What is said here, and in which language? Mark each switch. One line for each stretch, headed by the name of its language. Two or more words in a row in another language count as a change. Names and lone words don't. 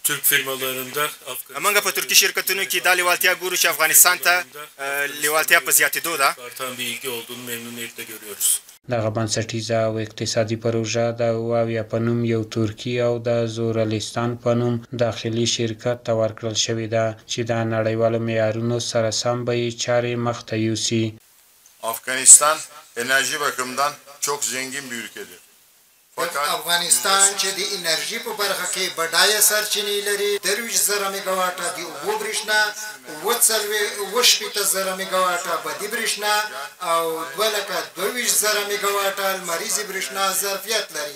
Pashto: موږ په ترکي شرکتونو کې دا لیوالتیا ګورو چې افغانستان ته لیوالتیا په زیاتېدو ده. دغه بنسټیزه او اقتصادي پروژه د واویا په نوم یو ترکي او د زورلستان په نوم داخلي شرکت ته ورکړل شوې ده چې د نړیوالو معیارونو سره سم به یې چارې مخته یوسي.
Turkish: Afganistan enerji bakımından çok zengin bir ülkedir.
Pashto: افغانستان چې د انرژي په برخه کې بډایه سرچینې لري 23,000 میګاواټه د اوبو برېښنا 22,000 میګاواټه بادي برېښنا او 22,000 میګاواټه لمریزې برېښنا ظرفیت لري.